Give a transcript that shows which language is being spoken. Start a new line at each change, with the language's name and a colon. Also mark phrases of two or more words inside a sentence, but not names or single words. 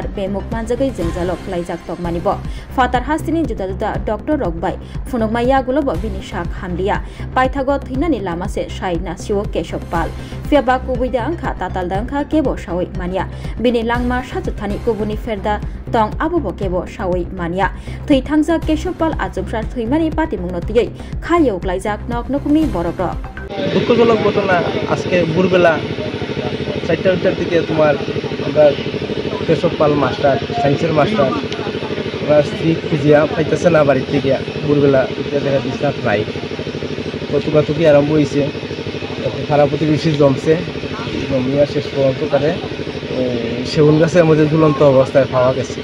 Kok Borok: bemuk manjagai jengjalok laijak tongmani bo fatar hastini juda juda doctor rokbai funokmaya gulobo bini sak hamlia paithago thinani lama se sai nasiwo Keshop Pal fiaba kubuida angkha tatal dangkha kebo sawai mania bini langma sachuthani kubuni ferda tong abobo kebo sawai mania thei thangjak Keshop Pal achumsar thuimani patimungno tiyei khayok laijak nok nokumi borok rok
Bangla: দুঃখজনক ঘটনা আজকে ভোরবেলা 4টার দিকে তোমার আমরা Keshop Pal মাস্টার সায়েন্সের মাস্টার ওনার স্ত্রী খুঁজিয়া পাইতেছে না বাড়ির থেকে ভোরবেলা উঠে দেখা বিছনাথ নাই কতুকাতুকি আরম্ভ হয়েছে খারাপ প্রতিবেশী জমছে জমিয়া শেষ পর্যন্ত তারে সেগুন গাছের মধ্যে ঝুলন্ত অবস্থায় পাওয়া গেছে।